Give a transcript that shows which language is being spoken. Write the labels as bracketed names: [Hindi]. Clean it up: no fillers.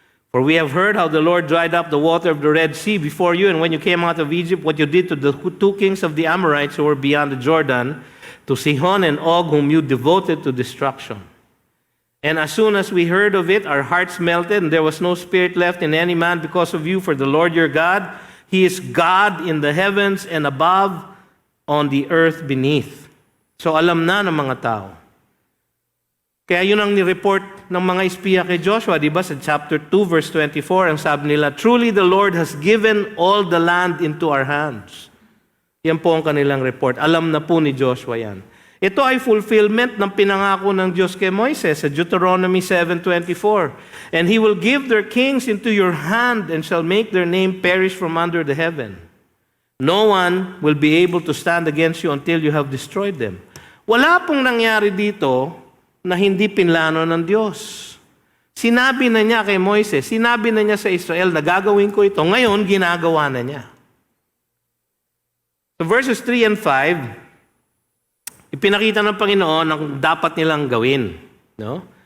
[English] For we have heard how the Lord dried up the water of the Red Sea before you, and when you came out of Egypt, what you did to the two kings of the Amorites who were beyond the Jordan, to Sihon and Og, whom you devoted to destruction. And as soon as we heard of it, our hearts melted, and there was no spirit left in any man because of you, for the Lord your God, He is God in the heavens and above, on the earth beneath. [Filipino] So alam na ng mga tao. Kaya yun ang nireport ng mga espiya kay Joshua, di ba? Sa chapter 2, verse 24, ang sabi nila, [English] truly the Lord has given all the land into our hands. [Filipino] Yan po ang kanilang report. Alam na po ni Joshua yan. Ito ay fulfillment ng pinangako ng Diyos kay Moises sa Deuteronomy 7:24. [English] And He will give their kings into your hand and shall make their name perish from under the heaven. No one will be able to stand against you until you have destroyed them. [Filipino] Wala pong nangyari dito na hindi pinlano ng Diyos. Sinabi na niya kay Moises, sinabi na niya sa Israel na gagawin ko ito. Ngayon, ginagawa na niya. [English] So verses 3 and 5, [Filipino] ipinakita ng Panginoon ang dapat nilang gawin. No?